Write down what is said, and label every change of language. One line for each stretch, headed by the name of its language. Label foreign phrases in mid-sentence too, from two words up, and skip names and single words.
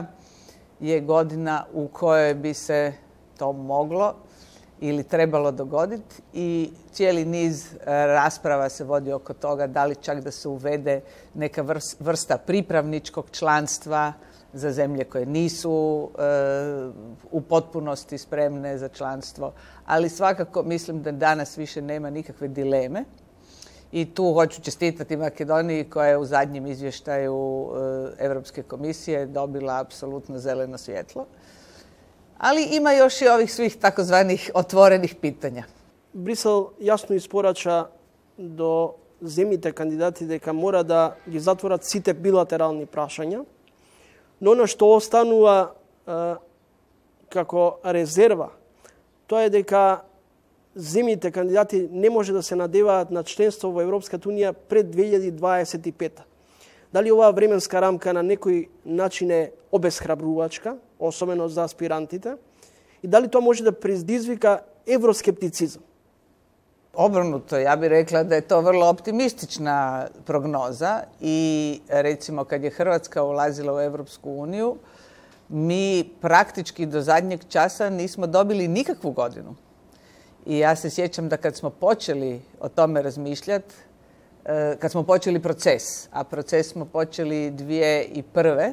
Croatian: je godina u kojoj bi se to moglo ili trebalo dogoditi i cijeli niz rasprava se vodi oko toga da li čak da se uvede neka vrsta pripravničkog članstva za zemlje koje nisu u potpunosti spremne za članstvo, ali svakako mislim da danas više nema nikakve dileme. I tu hoću čestitati Makedoniji koja je u zadnjem izvještaju Europske komisije dobila apsolutno zeleno svjetlo. Ali ima još i ovih svih takozvanih otvorenih pitanja.
Macedonian: Брисел јасно испорача до земјите кандидати дека мора да ги затворат сите билатерални прашања, но на што останува како резерва, тоа е дека земјите кандидати не може да се надеваат на членство во Европската унија пред 2025. Дали оваа временска рамка на некој начин е обесхрабрувачка, особено за аспирантите, и дали тоа може да предизвика евроскептицизам?
Croatian: Obrnuto, ja bih rekla da je to vrlo optimistična prognoza i recimo kad je Hrvatska ulazila u Europsku uniju, mi praktički do zadnjeg časa nismo dobili nikakvu godinu. I ja se sjećam da kad smo počeli o tome razmišljati, kad smo počeli proces, a proces smo počeli 2001.